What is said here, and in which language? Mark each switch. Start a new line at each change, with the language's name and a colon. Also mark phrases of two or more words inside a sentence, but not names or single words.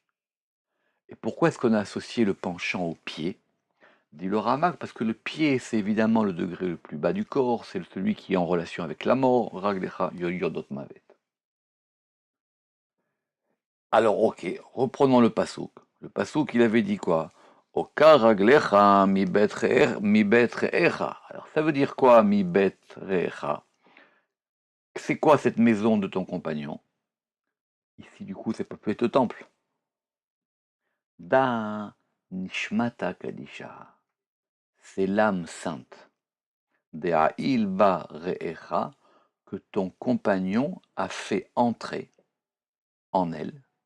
French: Et pourquoi est-ce qu'on a associé le penchant au pied? Dit le Ramak, parce que le pied, c'est évidemment le degré le plus bas du corps, c'est celui qui est en relation avec la mort,
Hebrew: רגליה יורדות מות.
French: Alors, ok, reprenons le pasouk. Le pasouk, il avait dit quoi?
Hebrew: הוקר רגלך מבית רעך.
French: Alors, ça veut dire quoi,
Hebrew: מבית רעך?
French: C'est quoi cette maison de ton compagnon? Ici, du coup, ça peut être le temple.
Aramaic: דא נשמתא קדישא.
French: C'est l'âme sainte.
Aramaic: דעייל בה רעך,
French: que ton compagnon a fait entrer en elle.